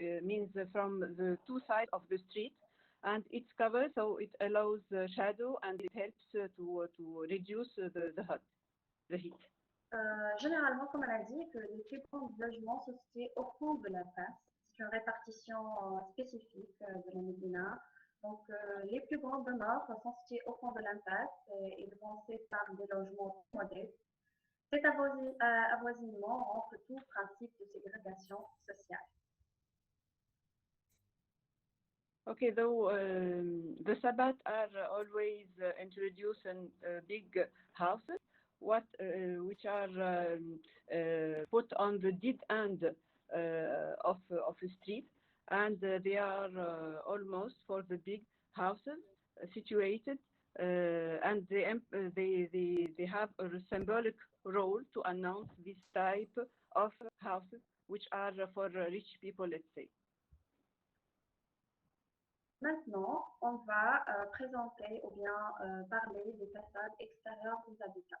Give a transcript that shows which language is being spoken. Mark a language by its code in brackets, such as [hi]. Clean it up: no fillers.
[en] Means from the two sides of the street, and it's covered, so it allows shadow, and it helps to reduce the heat. [fr] Généralement, comme elle a dit, que les plus grands logements sont situés au fond de la place. C'est une répartition spécifique de la Médina. Donc, les plus grandes demeures sont situées au fond de l'impasse et devancées par des logements modestes. Cet avoisinement rentre tout principe de ségrégation sociale. [en] Okay, though the Sabbath are always introduced in big houses, which are put on the dead end of a street, and they are almost for the big houses situated, and they have a symbolic role to announce this type of houses, which are for rich people, let's say. [fr] Maintenant, on va présenter ou bien parler des façades extérieures des habitats.